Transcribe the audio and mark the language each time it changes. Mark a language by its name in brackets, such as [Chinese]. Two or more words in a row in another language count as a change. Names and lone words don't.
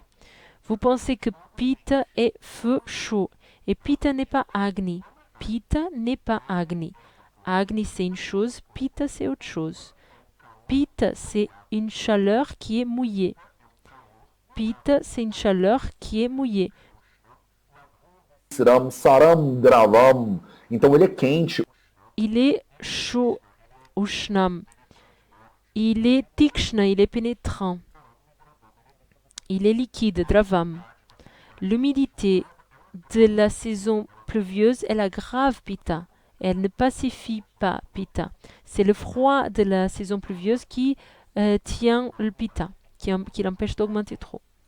[French] Vous pensez que Pitta est feu chaud et Pitta n'est pas Agni. Pitta n'est pas Agni. Agni c'est une chose, Pitta c'est autre chose. Pitta c'est une chaleur qui est mouillée. Pitta c'est une chaleur qui est mouillée. [Sanskrit] Saram Saram Dravam. [Portuguese] Então ele é quente. [French] Il est chaud, Ushnam. Il est tikshna, il est pénétrant. Il est liquide, Dravam. L'humidité de la saison pluvieuse, elle aggrave Pitta. Elle ne pacifie pas Pitta. C'est le froid de la saison pluvieuse qui tient le Pitta, qui l'empêche d'augmenter trop.